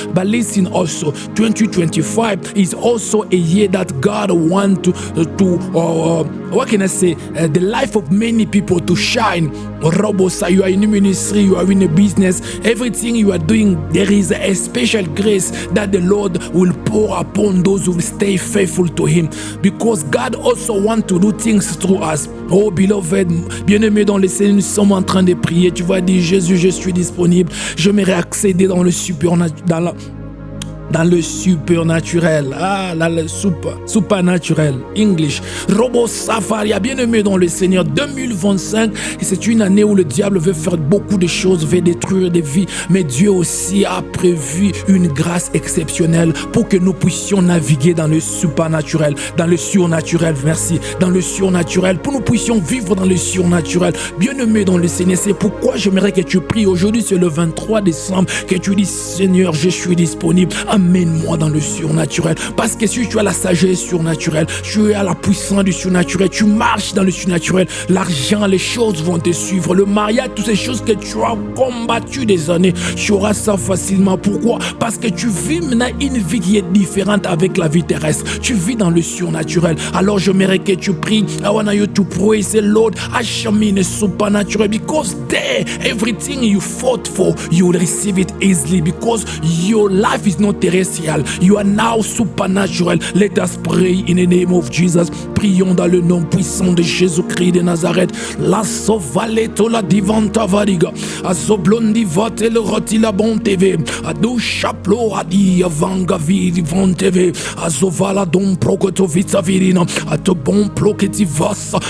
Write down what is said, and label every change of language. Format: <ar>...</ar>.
<en>But listen also, 2025 is also a year that God wants to what can I say, the life of many people to shine. Robosa, you are in a ministry, you are in a business, everything you are doing, there is a special grace that the Lord will pour upon those who stay faithful to Him, because God also wants to do things through us. Oh beloved,</en> <fr>bien-aimé dans le Seigneur, nous sommes en train de prier. Tu vas dire, Jésus, je suis disponible. J'aimerais accéder dans le supernatural. Dans le supernaturel, dans le supernatural, English. Robo Safaria, bien-aimé dans le Seigneur, 2025, et c'est une année où le diable veut faire beaucoup de choses, veut détruire des vies, mais Dieu aussi a prévu une grâce exceptionnelle pour que nous puissions naviguer dans le supernaturel, dans le surnaturel, merci, dans le surnaturel, pour que nous puissions vivre dans le surnaturel. Bien-aimé dans le Seigneur, c'est pourquoi j'aimerais que tu pries. Aujourd'hui, c'est le 23 décembre, que tu dis, Seigneur, je suis disponible. Amène-moi dans le surnaturel. Parce que si tu as la sagesse surnaturelle, tu as la puissance du surnaturel, tu marches dans le surnaturel, l'argent, les choses vont te suivre. Le mariage, toutes ces choses que tu as combattues des années, tu auras ça facilement. Pourquoi? Parce que tu vis maintenant une vie qui est différente avec la vie terrestre. Tu vis dans le surnaturel. Alors j'aimerais que tu pries.</fr> <en>I want you to pray. Say, Lord, usher me in the supernatural, because there, everything you fought for, you will receive it easily, because your life is not terrestrial. You are now supernatural. Let us pray in the name of Jesus.</en> <fr>Prions dans le nom puissant de Jésus-Christ de Nazareth. La sovaleto la divanta variga. Azoblondi vote le roti la bon TV. Ado chaplo adi avanga viri von TV. Azovala don prokoto vita virina. Ato bon ploketi vasa.</fr>